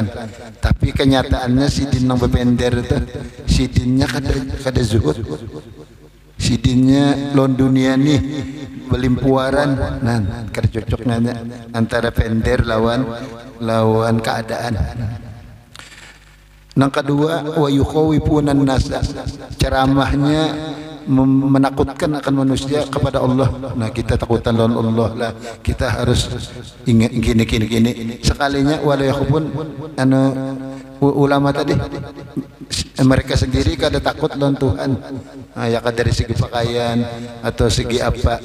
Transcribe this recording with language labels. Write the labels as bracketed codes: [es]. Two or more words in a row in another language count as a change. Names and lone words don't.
[bjn] Tapi kenyataannya sidin nang bepender itu sidinnya kada zuhud, sidinnya lawan dunia nih belimpuaran. Nah, kada cocok nanya antara pender lawan keadaan. Yang kedua, [ar] ويخوفون الناس, [bjn] ceramahnya menakutkan akan manusia kepada Allah. Nah, kita takutan lawan Allah lah, kita harus ingat gini. Sekalinya [ar] ولا يخافون [bjn] ulama tadi mereka sendiri kada takut lawan Tuhan. Nah, ya kada dari segi pakaian atau segi apa.